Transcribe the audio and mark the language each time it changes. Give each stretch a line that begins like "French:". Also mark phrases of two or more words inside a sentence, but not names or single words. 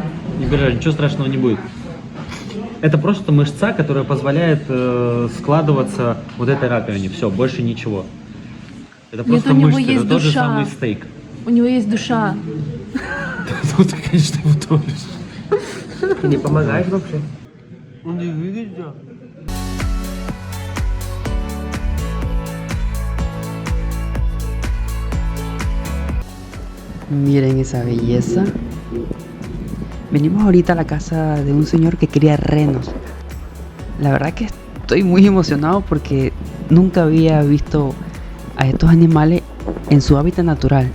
Russian: Не переживай, ничего страшного не будет. Это просто мышца, которая позволяет складываться вот этой раковине. Все, больше ничего. Это Нет, просто у него мышцы, есть это тот же душа. самый стейк. У него есть душа. Ну ты, конечно, его тонешь. Ты не помогаешь вообще? Он не двигается.
Spanish: Miren esa belleza. Venimos ahorita a la casa de un señor que cría renos. La verdad que estoy muy emocionado porque nunca había visto a estos animales en su hábitat natural.